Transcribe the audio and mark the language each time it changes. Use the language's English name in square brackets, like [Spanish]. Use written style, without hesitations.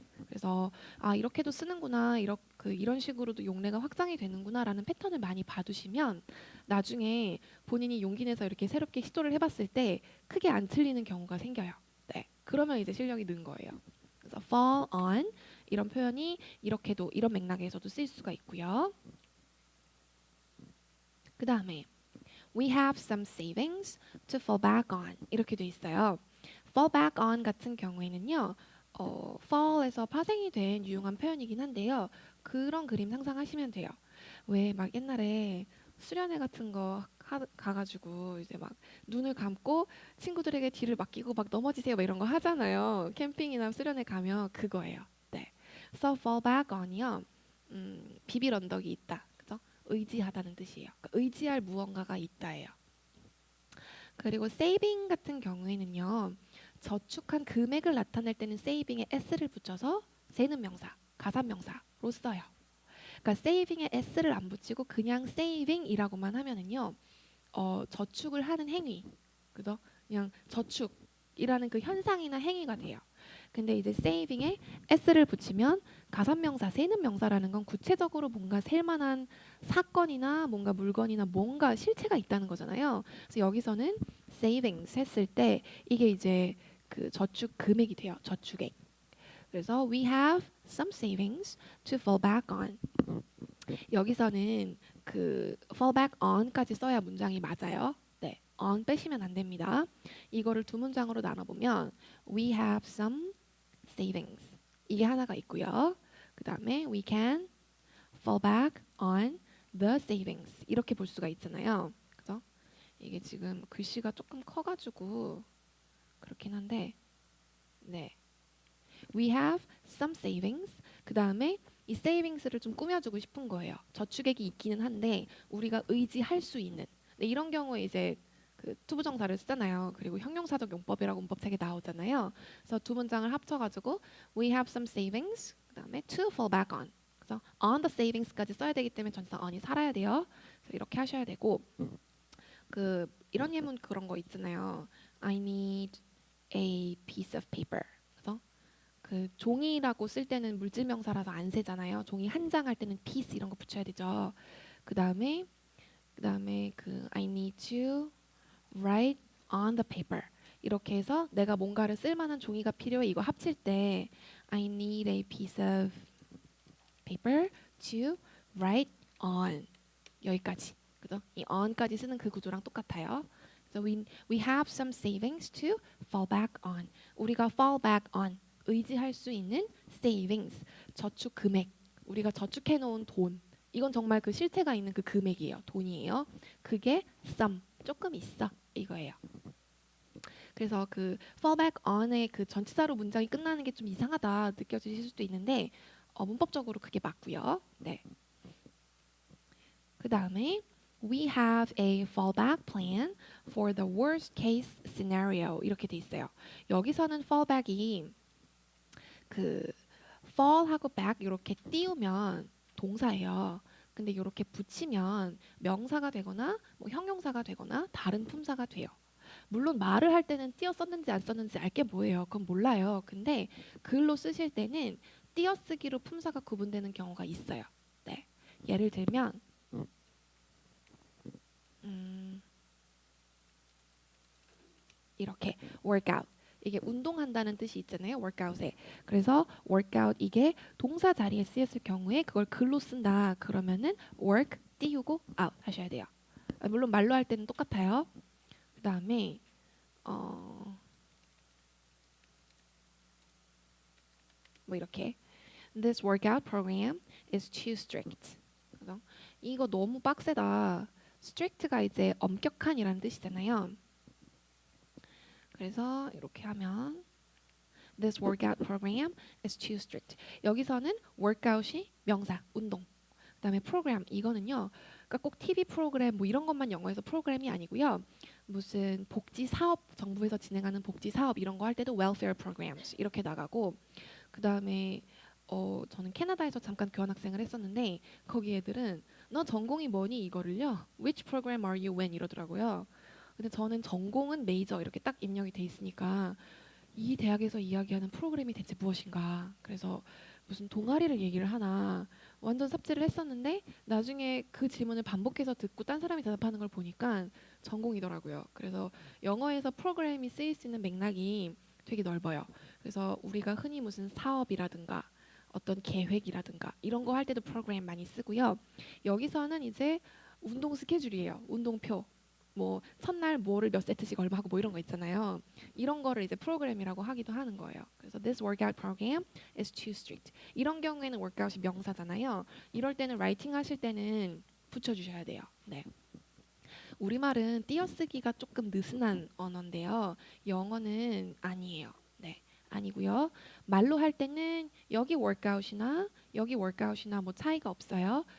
[Korean] 그래서 아 이렇게도 쓰는구나 이런 식으로도 용례가 확장이 되는구나라는 패턴을 많이 봐두시면 나중에 본인이 용기 내서 이렇게 새롭게 시도를 해봤을 때 크게 안 틀리는 경우가 생겨요. 네. 그러면 이제 실력이 는 거예요. 그래서 fall on 이런 표현이 이렇게도 이런 맥락에서도 쓸 수가 있고요. 그 다음에 [English] We have some savings to fall back on [Korean] 이렇게 돼 있어요. fall back on 같은 경우에는요. fall에서 파생이 된 유용한 표현이긴 한데요. 그런 그림 상상하시면 돼요. 왜 막 옛날에 수련회 같은 거 가가지고 이제 막 눈을 감고 친구들에게 뒤를 맡기고 막 넘어지세요 막 이런 거 하잖아요. 캠핑이나 수련회 가면 그거예요. 네. [English] So fall back on이요. [Korean] 비빌 언덕이 있다. 그죠? 의지하다는 뜻이에요. 그러니까 의지할 무언가가 있다예요. 그리고 saving 같은 경우에는요. 저축한 금액을 나타낼 때는 saving에 s를 붙여서 세는 명사, 가산명사로 써요. 그러니까 saving에 s를 안 붙이고 그냥 saving이라고만 하면은요. 저축을 하는 행위, 그죠? 그냥 저축이라는 그 현상이나 행위가 돼요. 근데 이제 saving에 s를 붙이면 가산명사, 세는 명사라는 건 구체적으로 뭔가 셀 만한 사건이나 뭔가 물건이나 뭔가 실체가 있다는 거잖아요. 그래서 여기서는 savings 했을 때 이게 이제 그 저축 금액이 돼요. 저축액. 그래서 [English] we have some savings to fall back on. [Korean] 여기서는 그 fall back on까지 써야 문장이 맞아요. 네, on 빼시면 안 됩니다. 이거를 두 문장으로 나눠보면 [English] we have some savings [Korean] 이게 하나가 있고요. 그 다음에 [English] we can fall back on the savings [Korean] 이렇게 볼 수가 있잖아요. 그죠? 이게 지금 글씨가 조금 커가지고 그렇긴 한데 네, [English] we have some savings [Korean] 그 다음에 이 savings를 좀 꾸며주고 싶은 거예요. 저축액이 있기는 한데 우리가 의지할 수 있는 이런 경우에 이제 그 투부정사를 쓰잖아요. 그리고 형용사적 용법이라고 문법책에 나오잖아요. 그래서 두 문장을 합쳐가지고 [English] we have some savings [Korean] 그 다음에 [English] to fall back on [Korean] 그래서 on the savings까지 써야 되기 때문에 전치사 on이 살아야 돼요. 그래서 이렇게 하셔야 되고 그 이런 예문 그런 거 있잖아요. [English] I need a piece of paper [Korean] 그래서 그 종이라고 쓸 때는 물질 명사라서 안 세잖아요. 종이 한 장 할 때는 piece 이런 거 붙여야 되죠. 그다음에 그 [English] I need to write on the paper [Korean] 이렇게 해서 내가 뭔가를 쓸 만한 종이가 필요해. 이거 합칠 때 [English] I need a piece of paper to write on [Korean] 여기까지. 그죠? 이 on까지 쓰는 그 구조랑 똑같아요. [English] So we have some savings to fall back on. [Korean] 우리가 fall back on 의지할 수 있는 savings 저축 금액 우리가 저축해 놓은 돈 이건 정말 그 실체가 있는 그 금액이에요. 돈이에요. 그게 some 조금 있어 이거예요. 그래서 그 fall back on의 그 전치사로 문장이 끝나는 게 좀 이상하다 느껴지실 수도 있는데 문법적으로 그게 맞고요. 네. 그 다음에 [English] we have a fallback plan for the worst case scenario [Korean] 이렇게 돼 있어요. 여기서는 fallback이 그 fall하고 back 이렇게 띄우면 동사예요. 근데 이렇게 붙이면 명사가 되거나 뭐 형용사가 되거나 다른 품사가 돼요. 물론 말을 할 때는 띄어 썼는지 안 썼는지 알게 뭐예요. 그건 몰라요. 근데 글로 쓰실 때는 띄어쓰기로 품사가 구분되는 경우가 있어요. 네. 예를 들면 이렇게 workout 이게 운동한다는 뜻이 있잖아요. workout에. 그래서 workout 이게 동사 자리에 쓰였을 경우에 그걸 글로 쓴다. 그러면은 work 띄우고 out 하셔야 돼요. 물론 말로 할 때는 똑같아요. 그다음에 뭐 이렇게 [English] This workout program is too strict. [Korean] 그래서 이거 너무 빡세다. strict가 이제 엄격한이라는 뜻이잖아요. 그래서 이렇게 하면 [English] This workout program is too strict. [Korean] 여기서는 workout이 명사, 운동. 그다음에 program 이거는요. 그러니까 꼭 TV 프로그램 뭐 이런 것만 영어에서 프로그램이 아니고요. 무슨 복지 사업, 정부에서 진행하는 복지 사업 이런 거 할 때도 welfare programs 이렇게 나가고, 그다음에 저는 캐나다에서 잠깐 교환학생을 했었는데 거기 애들은 너 전공이 뭐니 이거를요 [English] which program are you in [Korean] 이러더라고요. 근데 저는 전공은 메이저 이렇게 딱 입력이 돼 있으니까 이 대학에서 이야기하는 프로그램이 대체 무엇인가. 그래서 무슨 동아리를 얘기를 하나 완전 삽질을 했었는데 나중에 그 질문을 반복해서 듣고 딴 사람이 대답하는 걸 보니까 전공이더라고요. 그래서 영어에서 프로그램이 쓰일 수 있는 맥락이 되게 넓어요. 그래서 우리가 흔히 무슨 사업이라든가 어떤 계획이라든가 이런 거 할 때도 프로그램 많이 쓰고요. 여기서는 이제 운동 스케줄이에요. 운동표. 뭐 첫날 뭐를 몇 세트씩 얼마 하고 뭐 이런 거 있잖아요. 이런 거를 이제 프로그램이라고 하기도 하는 거예요. [English] 그래서 this workout program is too strict. [Korean] 이런 경우에는 workout이 명사잖아요. 이럴 때는 writing 하실 때는 붙여주셔야 돼요. 네. 우리말은 띄어쓰기가 조금 느슨한 언어인데요. 영어는 아니에요. 네. 아니고요. 말로 할 때는 여기 workout이나 여기 workout이나 뭐 차이가 없어요.